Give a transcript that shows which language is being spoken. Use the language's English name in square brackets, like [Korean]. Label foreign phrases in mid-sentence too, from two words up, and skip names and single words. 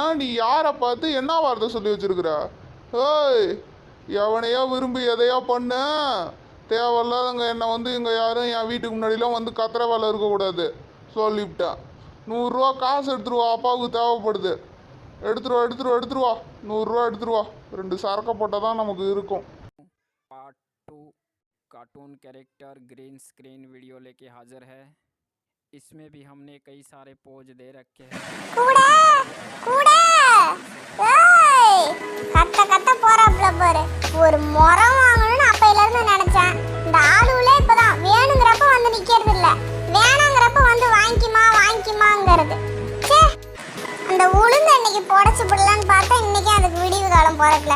[Tamil] நீ யாரை பார்த்து என்ன வார்த்தை சொல்லி வச்சிருக்கிற? ஏய் எவனையோ விரும்பி எதையோ பண்ண தேவையில்லாதங்க. என்னை வந்து இங்கே யாரும் என் வீட்டுக்கு முன்னாடிலாம் வந்து கத்துற வேலை இருக்கக்கூடாது சொல்லிவிட்டேன். 100 ரூபா காசு எடுத்துருவா, அப்பாவுக்கு தேவைப்படுது. எடுத்துருவா 100 ரூபா எடுத்துருவா. 2 சரக்கை போட்டால் தான் நமக்கு இருக்கும். [English] part 2 cartoon character green screen video [Hindi] लेके हाजिर है। इसमें भी हमने कई सारे पोज दे रखे हैं। [Tamil] கூட கூட ஏய் கத்த போறாப்ல பாரு. ஒரு முறம் வாங்கணும்னு அப்பையில இருந்து நினைச்சேன். இந்த ஆளுவுல இப்பதான் வேணுங்கிறப்ப வந்து நிக்கிறது இல்ல, வேணாங்கிறப்ப வந்து வாங்கிக்குமாங்கிறது. சே, அந்த உளுந்து அன்னைக்கு புடச்சு போடலான்னு பார்த்தா இன்னைக்கு அதுக்கு விடிவு காலம் பிறக்கல.